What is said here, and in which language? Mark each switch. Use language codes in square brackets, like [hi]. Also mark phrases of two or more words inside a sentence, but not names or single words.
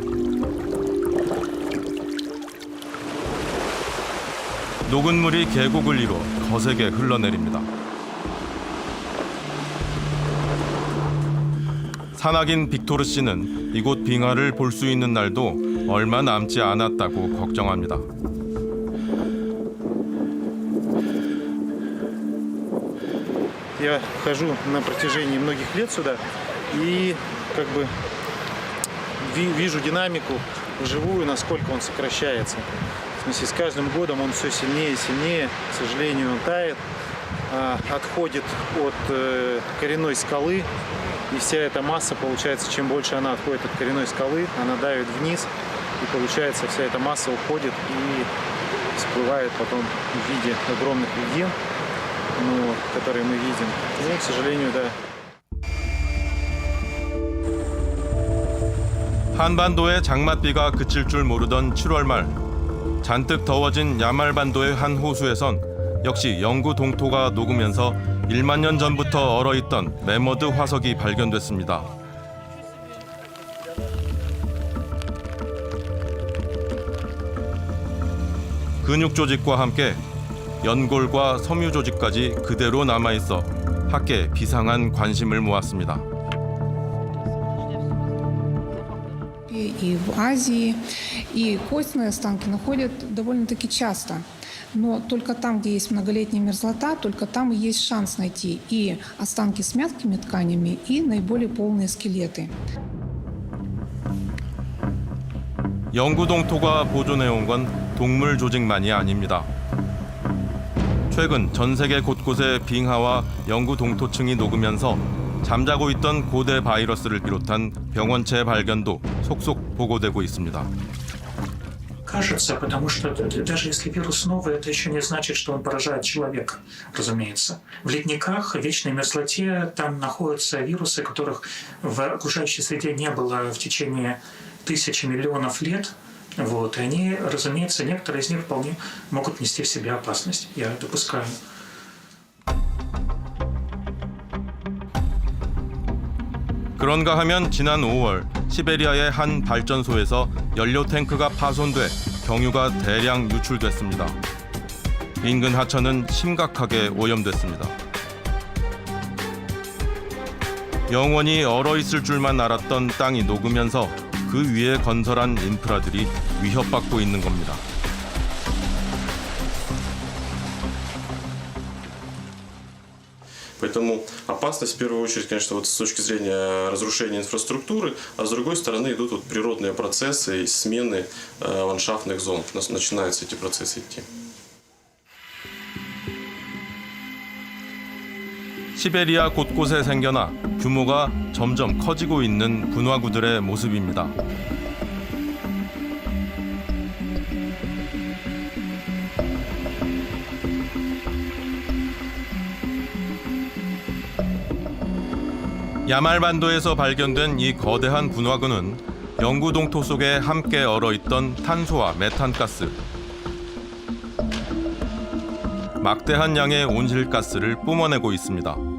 [ko] 녹은 물이 계곡을 이뤄 거세게 흘러내립니다. 산악인 빅토르 씨는 이곳 빙하를 볼 수 있는 날도 얼마 남지 않았다고 걱정합니다. [ru] Я хожу на протяжении многих лет сюда и как бы вижу динамику вживую, насколько он сокращается. В смысле, с каждым годом он все сильнее и сильнее, к сожалению, он тает. отходит от коренной скалы, и вся эта масса, получается, чем больше она отходит от коренной скалы, она давит вниз, и получается вся эта масса уходит и всплывает потом в виде огромных льдин, ну, которые мы видим. Ну, к сожалению, да. [ko] 한반도의 장맛비가 그칠 줄 모르던 7월 말 잔뜩 더워진 야말반도의 한 호수에선 역시 영구 동토가 녹으면서 1만 년 전부터 얼어있던 매머드 화석이 발견됐습니다. 근육 조직과 함께 연골과 섬유 조직까지 그대로 남아있어 학계에 비상한 관심을 모았습니다. [ru] И в Азии, и костные останки находят довольно-таки часто. Но только там, где есть многолетняя мерзлота, только там и есть шанс найти и останки с мягкими тканями, и наиболее полные скелеты. [ko] 영구 동토가 보존해온 건 동물 조직만이 아닙니다. 최근 전 세계 곳곳에 빙하와 영구 동토층이 녹으면서 잠자고 있던 고대 바이러스를 비롯한 병원체 발견도 속속 보고되고 있습니다. [ru] Кажется, потому что даже если вирус новый, это еще не значит, что он поражает человека, разумеется. В ледниках, в вечной мерзлоте, там находятся вирусы, которых в окружающей среде не было в течение тысяч миллионов лет. Вот, и они, разумеется, некоторые из них вполне могут нести в себе опасность. Я допускаю. [ko] 그런가 하면 지난 5월 시베리아의 한 발전소에서 연료 탱크가 파손돼 경유가 대량 유출됐습니다. 인근 하천은 심각하게 오염됐습니다. 영원히 얼어있을 줄만 알았던 땅이 녹으면서 그 위에 건설한 인프라들이 위협받고 있는 겁니다. [ru] Поэтому опасность в первую очередь, конечно, вот с точки зрения разрушения инфраструктуры, а с другой стороны идут вот природные процессы и смены ландшафтных зон. У нас начинаются эти процессы идти. [ko] 시베리아 곳곳에 생겨나 규모가 점점 커지고 있는 분화구들의 모습입니다. 야말반도에서 발견된 이 거대한 분화구는 영구 동토 속에 함께 얼어있던 탄소와 메탄가스, 막대한 양의 온실가스를 뿜어내고 있습니다.